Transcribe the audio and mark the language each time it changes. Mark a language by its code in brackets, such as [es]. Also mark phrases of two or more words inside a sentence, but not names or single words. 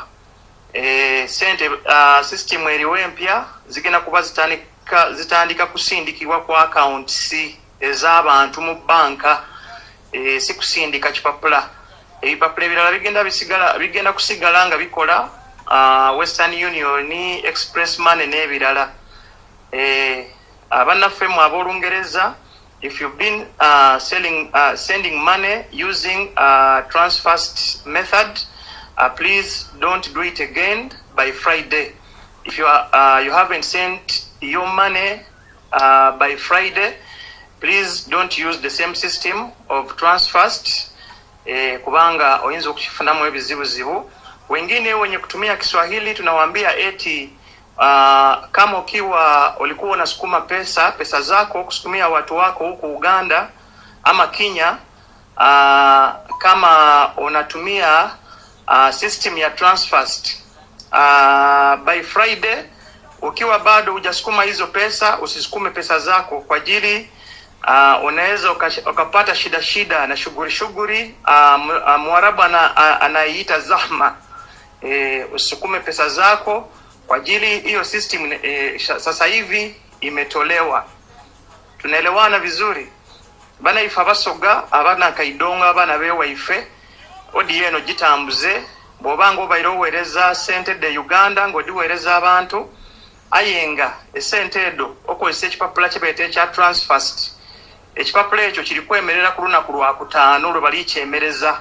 [lg] Ssente system eriwo empya zigenda kuba zitandika kusindikibwa ku accounts ez'abantu mu banka, si kusindika kipapula. Ebipapula ebirala bigenda kusigala nga bikola Western Union, Express Money n'ebirala. Abannaffe mu ab'Olungereza, [en] if you've been sending money using transfast method, please don't do it again by Friday. If you haven't sent your money by Friday, please don't use the same system of transfast [lg] kubanga oyinza okukifunamu ebizibuzibu. [sw] Wengine wenye kutumia Kiswahili tunawaambia eti kama ukiwa ulikuwa unasukuma pesa zako kusukumia watu wako huko Uganda ama Kenya, kama unatumia system ya transfast [en] by Friday, [sw] ukiwa bado hujasukuma hizo pesa, usisukume pesa zako kwa ajili unaweza ukapata shida na shughuli. Mwarabu anaiita zahma. Usisukume pesa zako kwa ajili hiyo system sasa hivi imetolewa. Tunaelewana vizuri? [xog] Bana ifa basoga abana kaidonga abana bewa ife odi eno gitambuze bobanga obairo oweereza ssente de Uganda ng'odiweereza abantu ayenga essente edo okozesa ekipapula kyebeeta ekya transfast. Ekipapula ekyo kiri kwemerera ku lunaku lwakutaano lwe bali kyemereza.